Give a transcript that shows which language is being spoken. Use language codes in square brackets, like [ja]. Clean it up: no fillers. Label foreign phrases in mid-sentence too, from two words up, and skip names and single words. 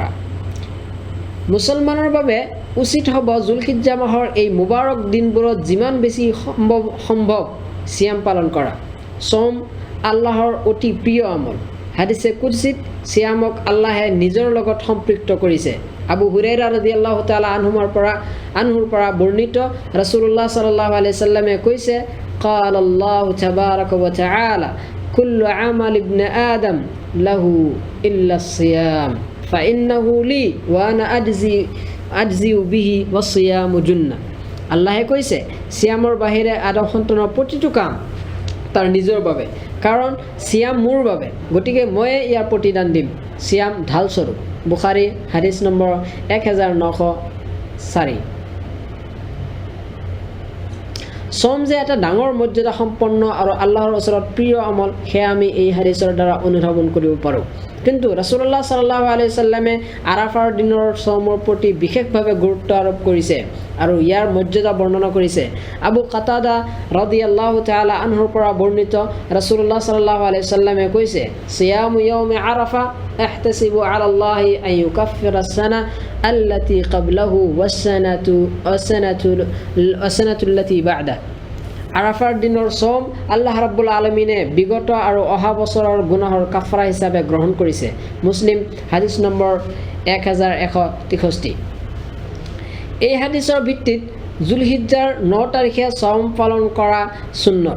[as] মুছলমানৰ বাবে উচিত হ'ব জুলহিজ্জা মাহৰ এই মুবাৰক দিনবোৰত যিমান বেছি সম্ভৱ চিয়াম পালন কৰা। চম আল্লাহৰ অতি প্ৰিয় আমল। হাদিছে কুদচিত চিয়ামক আল্লাহে নিজৰ লগত সম্পৃক্ত কৰিছে। [ar] আবু হুৰাইৰা رضي الله تعالى عنه [as] পৰা বৰ্ণিত [ar] ৰাছুলুল্লাহ صلى الله عليه وسلم কৈছে قال الله تبارك وتعالى كل عمل ابن آدم له إلا الصيام فإنه لي وأنا أجزي به والصيام جنة। [as] আল্লাহে কৈছে চিয়ামৰ বাহিৰে আদম সন্তানৰ প্ৰতিটো কাম তাৰ নিজৰ বাবে, কাৰণ চিয়াম মোৰ বাবে, গতিকে ময়ে ইয়াৰ প্ৰতিদান দিম। চিয়াম ঢাল স্বৰূপ। বুখাৰী হাদিছ নম্বৰ 1904। চম যে এটা ডাঙৰ মৰ্যাদা সম্পন্ন আৰু আল্লাহৰ ওচৰত প্ৰিয় আমল, সেয়া আমি এই হাদিছৰ দ্বাৰা অনুধাৱন কৰিব পাৰোঁ। কিন্তু ৰাছুলুল্লাহ [ar] صلى الله عليه وسلم [as] আৰাফাৰ দিনৰ চমৰ প্ৰতি বিশেষভাৱে গুৰুত্ব আৰোপ কৰিছে আৰু ইয়াৰ মৰ্যাদা বৰ্ণনা কৰিছে। [ar] আবু কাতাদা رضي الله تعالى عنه [as] পৰা বৰ্ণিত [ar] ৰাছুলুল্লাহ صلى الله عليه وسلم কৈছে صيام يوم عرفة أحتسب على الله أن يكفر السنة التي قبله والسنة التي بعده. [as] আৰাফাৰ দিনৰ চম আল্লাহ [ar] رب العالمين [as] বিগত আৰু অহা বছৰৰ গুনাহৰ কাফাৰা হিচাপে গ্ৰহণ কৰিছে। মুছলিম হাদিছ নম্বৰ 1163। এই হাদিছৰ ভিত্তিত জুলহিজ্জাৰ 9 তাৰিখে চম পালন কৰা সুন্নত।